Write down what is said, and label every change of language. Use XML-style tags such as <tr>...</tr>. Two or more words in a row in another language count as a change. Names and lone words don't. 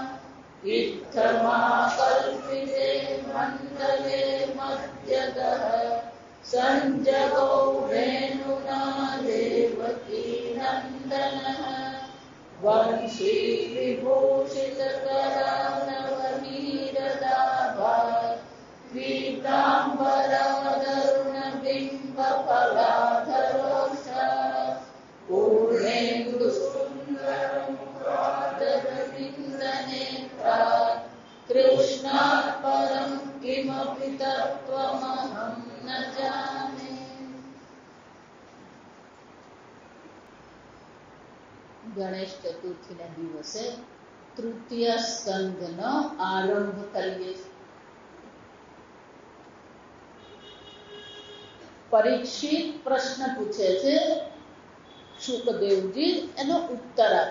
<sa>इत्थमाकल्पिते मण्डले मध्यगः संजगो वेणुना देवकी नन्दनः वंशी विभूषितकरानवनीरदाभा पीताम्बरादरुणबिम्बफलाधरोष पूर्णेन्दुसुन्दरमुखादरविन्दनेत्रा कृष्णात् परं किमपि तत्त्वमहं न जाने।</sa> <gu>ગણેશ ચતુર્થીના દિવસે તૃતીય સ્કંદનો આરંભ કરીએ છીએ. પરીક્ષિત પ્રશ્ન પૂછે છે, શુકદેવજી એનો ઉત્તર આપે.</gu>